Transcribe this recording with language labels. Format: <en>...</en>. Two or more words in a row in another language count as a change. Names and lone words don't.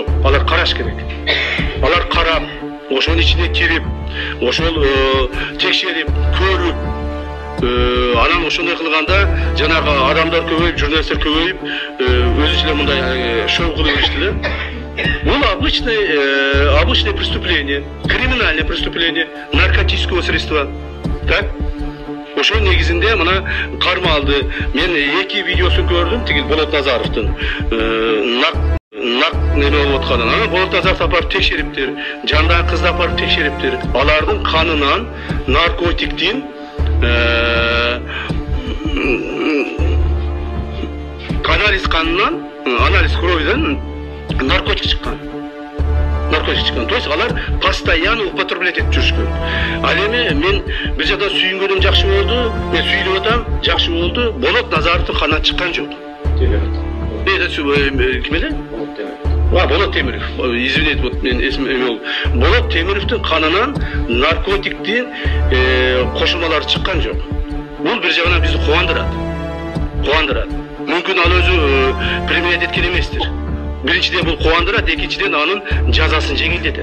<ky>Алар караш керек. Алар карап, ошонун ичине кирип, ошол текшерип, көрүп, анан ошондой кылганда жанагы адамдар көбөйүп, журналисттер көбөйүп, өзүчө мындай шоу кылып беришти да.</ky> <ru>Бул обычное преступление, криминальное преступление наркотического средства. Так?</ru> <ky>Ошол негизинде мына карма алды. Мен 2 видеосун көрдүм, тигил Болот Назаровдун. Нак неме болуп атканын. Анан Болот Назаров апарып текшериптир. Жандагы кызды апарып текшериптир. Алардын канынан наркотиктин анализ кровидан наркотик чыккан.</ky> <ru>То есть</ru> <ky>алар</ky> <ru>постоянно употреблять</ru> <ky>этип жүрүшкөн. Ал эми мен бир жакта сүйүнгөнүм жакшы болду, мен сүйүнүп атам, жакшы болду. Болот Назаровдун канынан чыккан жок. Ким эле? Болот Темиров.</ky> <ru>Извините, вот</ru> <ky>мен эсим Болот Темировдун канынан наркотиктин кошулмалары чыккан жок. Бул бир жагынан бизди кубандырат. Мүмкүн ал өзү применять эткен эместир. Биринчиден бул кубандырат, экинчиден анын жазасын жеңилдетет.</ky>